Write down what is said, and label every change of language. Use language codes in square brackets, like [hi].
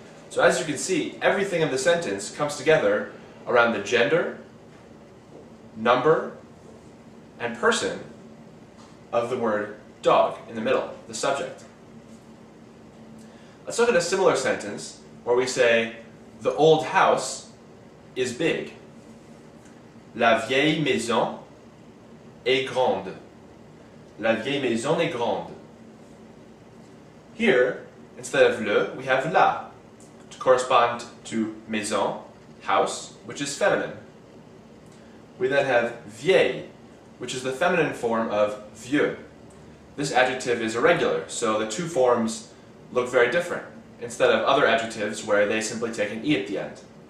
[en] So as you can see, everything in the sentence comes together around the gender, number, and person of the word dog in the middle, the subject. Let's look at a similar sentence where we say, the old house is big. [fr] La vieille maison est grande. La vieille maison est grande. [en] Here, instead of le, we have la, to correspond to maison, house, which is feminine. We then have vieille, which is the feminine form of vieux. This adjective is irregular, so the two forms look very different, instead of other adjectives where they simply take an I at the end.